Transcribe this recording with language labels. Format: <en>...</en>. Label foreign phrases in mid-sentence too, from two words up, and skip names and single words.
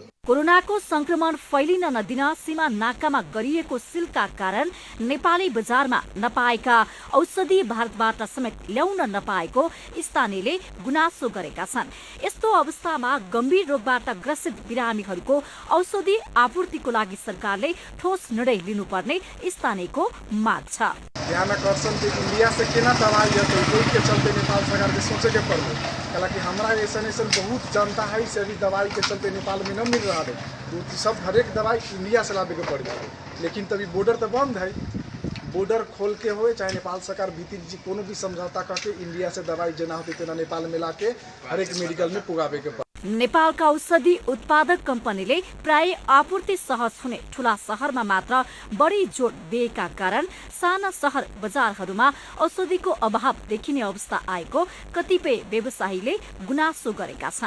<ne>कोरोनाको संक्रमण फैलिन नदिन सीमा नाकामा गरिएको सिलका कारण नेपाली बजारमा नपाएका औषधि भारतबाट समेत ल्याउन नपाएको स्थानीयले गुनासो गरेका छन्। यस्तो अवस्थामा गम्भीर रोगबाट ग्रसित बिरामीहरूको औषधि आपूर्तिको लागि सरकारले ठोस निर्णय लिनुपर्ने स्थानीयको माग छ।</ne> <bho>ध्यान आकर्षण कि इंडिया से केना दवाई है कोई के चलते नेपाल सरकार के सोचे के पड़े। हालांकि हमारा ऐसा बहुत जनता है से अभी दवाई के चलते नेपाल में न मिल रहा है। तो सब हर एक दवाई इंडिया से लाने के पड़ रहा है, लेकिन तभी बॉर्डर तो बंद है। बॉर्डर खोल के हो चाहे नेपाल सरकार भीतर जी कोनो भी समझौता करके इंडिया से दवाई जेना होते तेना नेपाल में लाके हर एक मेडिकल में पुगावे के।</bho> <ne>नेपालका औषधि उत्पादक कम्पनीले प्राय आपूर्ति सहज हुने ठूला शहरमा मात्र बढी जोड दिएका कारण साना शहर बजारहरूमा औषधिको अभाव देखिने अवस्था आएको कतिपय व्यवसायीले गुनासो गरेका छन्।</ne>